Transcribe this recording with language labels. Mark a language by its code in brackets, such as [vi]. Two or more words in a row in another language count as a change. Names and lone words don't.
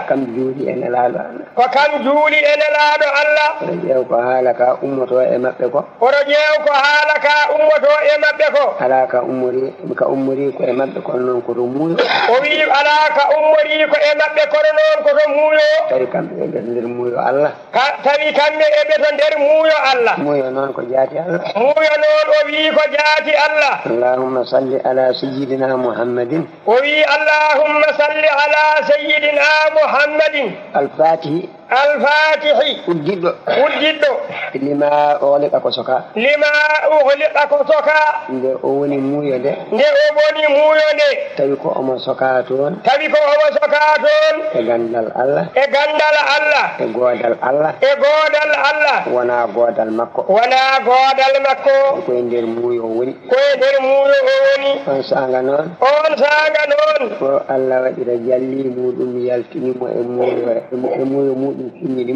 [ff] kam juuli e nelaɗo Allah oto ƴeew ko haala ka ummoto e maɓɓe ko ala ka ummori ko e maɓɓe kono noon koto muuyo o wi ala ka ummori ko e maɓɓe kono noon koto muuyo tawi kamɓe e ɓeto nder muuyo Allah muuyo noon ko jaati Allah o wi ko jaati Allah [ar] اللهم صل على سيدنا محمد [ff] o wi [ar] اللهم صل على سيدنا محمد al-fatihi alfatihi [ff] uddiɗɗo [ar] lima [ff] ughliqa ko soka nde o woni muuyo nde tawi ko omo soka toon e gandal Allah e goodal Allah wona goodal makko koye nder muuyo o woni on sanga noon o Allah waɗira jalli muɗum yaltinimo e muuyo muɗum finninimo